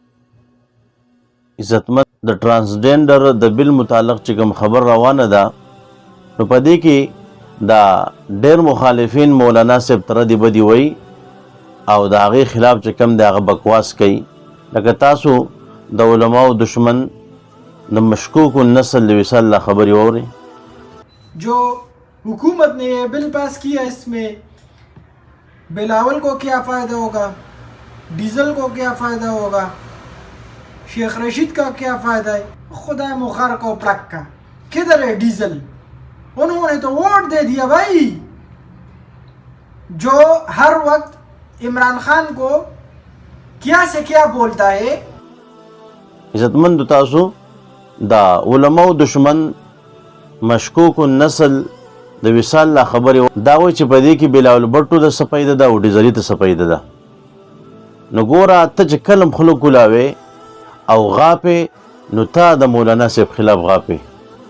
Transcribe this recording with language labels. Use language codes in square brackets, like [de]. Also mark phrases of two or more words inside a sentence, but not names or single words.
[ps] عزتمند د ټرانسجنډر د بل متعلق چې کوم خبر روانه ده نو په دې کې دا ډېر مخالفین مولانا صاحب تر دې بدی وای او د هغې خلاف چې کوم دی هغه بکواس کوي. لکه تاسو د علماو دشمن د مشکوک النسل وصال لا خبرې واورئ. [ur] جو حکومت نے یہ بل پاس کیا اس میں بلاول کو کیا فائدہ ہوگا، ڈیزل کو کیا فائدہ ہوگا، شیخ رشید کا کیا فائدہ ہے، خدا مخار کو پڑک کا کدھر ہے ڈیزل؟ انہوں نے تو ووٹ دے دیا بھائی. جو ہر وقت عمران خان کو کیا سے کیا بولتا ہے. [ps] عزتمند تاسو دا علماو دشمن مشکوک النسل د وصال لا خبرې دا وایي چې په دې کې بلاول بټو د څه فایده ده او ډیزلي ته څه فایده ده. نو ګوره ته چې کله هم خوله کولاوې او غاپې نو تا د مولانا صاحب خلاف غاپې.